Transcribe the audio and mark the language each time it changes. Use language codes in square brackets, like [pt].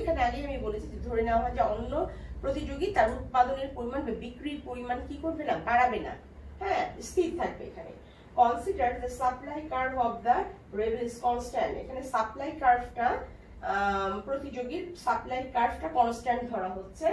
[bn] এখানে আগে আমি বলেছি যে ধরে নেওয়া হয় যে অন্য প্রতিযোগী তার উৎপাদনের পরিমাণ বা বিক্রির পরিমাণ কি করবে না, বাড়াবে না, হ্যাঁ, স্থির থাকবে। [en] এখানে consider the supply curve of the rival is constant. [bn] এখানে সাপ্লাই কার্ভটা প্রতিযোগীর সাপ্লাই কার্ভটা কনস্ট্যান্ট ধরা হচ্ছে।